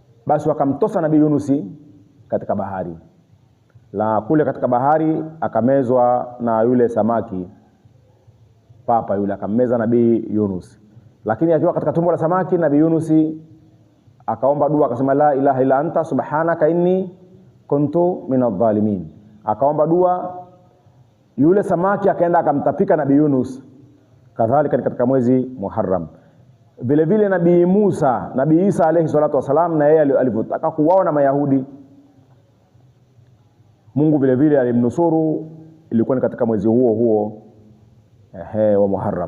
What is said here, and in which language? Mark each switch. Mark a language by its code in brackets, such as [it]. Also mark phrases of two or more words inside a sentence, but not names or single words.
[sw] Basi wakamtosa Nabii Yunus katika bahari. la kule katika bahari, akamezwa na yule samaki papa yule, akammeza Nabii Yunus. Lakini akiwa katika tumbo la samaki, Nabii Yunus akaomba dua, akasema [ar] لا إله إلا أنت سبحانك إني كنت من الظالمين. [sw] Akaomba dua, yule samaki akaenda akamtapika Nabii Yunus. Kadhalika katika mwezi Muharram. Vile vile Nabii Musa, Nabii Isa [ar] عليه الصلاة والسلام, [sw] na yeye alivyotaka kuwaona Mayahudi, Mungu vile vile alimnusuru, ilikuwa ni katika mwezi huo huo wa Muharram.